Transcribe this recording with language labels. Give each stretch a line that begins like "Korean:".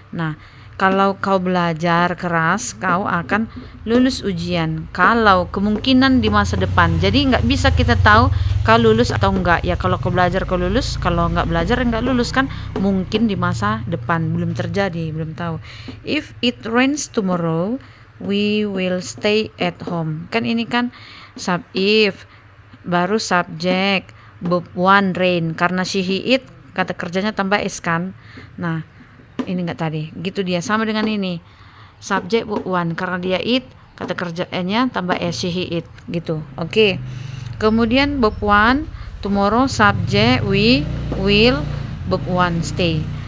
Indonesian: Nah, kalau kau belajar keras, kau akan lulus ujian. Kalau kemungkinan di masa depan, jadi nggak bisa kita tahu kau lulus atau enggak. Ya kalau kau belajar kau lulus, kalau nggak belajar nggak lulus kan. Mungkin di masa depan, belum terjadi, belum tahu.
English: If it rains tomorrow, we will stay at home.
Indonesian: Kan ini kan sub if, baru subject, verb one rain. Karena she, he, it, kata kerjanya tambah is kan. Nah, ini enggak tadi, gitu dia sama dengan ini subject verb one, karena dia it, kata kerjanya tambah s, she, he, it gitu. Oke.
English: Kemudian verb one tomorrow, subject we, will, verb one stay.